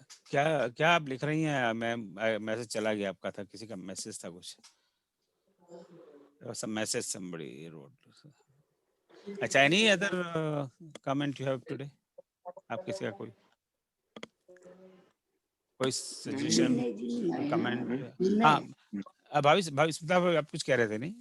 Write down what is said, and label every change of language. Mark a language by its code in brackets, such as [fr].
[hi] क्या क्या आप लिख रही हैं? मैं मैसेज चला गया आपका, था किसी का मैसेज था कुछ, [en] some message somebody wrote. अच्छा, any other comment you have today? [hi] आप किसी का कोई सजेशन, कमेंट? हाँ, भाविश आप कुछ कह रहे थे, नहीं?